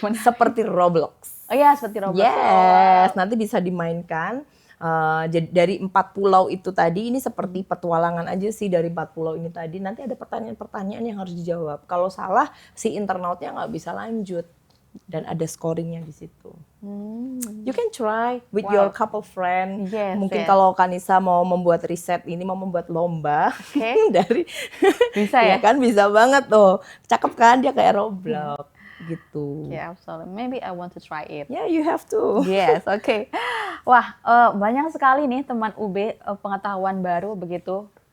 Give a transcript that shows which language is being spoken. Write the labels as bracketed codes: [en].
[id] Seperti Roblox. Oh ya, seperti Roblox. Yes, nanti bisa dimainkan. Jadi dari 4 pulau itu tadi, ini seperti petualangan aja sih dari 4 pulau ini tadi. Nanti ada pertanyaan-pertanyaan yang harus dijawab. Kalau salah, si internautnya nggak bisa lanjut. Dan ada scoringnya di situ. [en] You can try with your couple friend. Yes, [id] mungkin kalau Kanisa mau membuat riset ini, mau membuat lomba dari bisa ya kan, bisa banget tuh. Cakep kan, dia kayak Roblox gitu. [en] Yeah, absolutely. Maybe I want to try it. Yeah, you have to. [id] Yes, oke. Wah, banyak sekali nih teman UB pengetahuan baru begitu.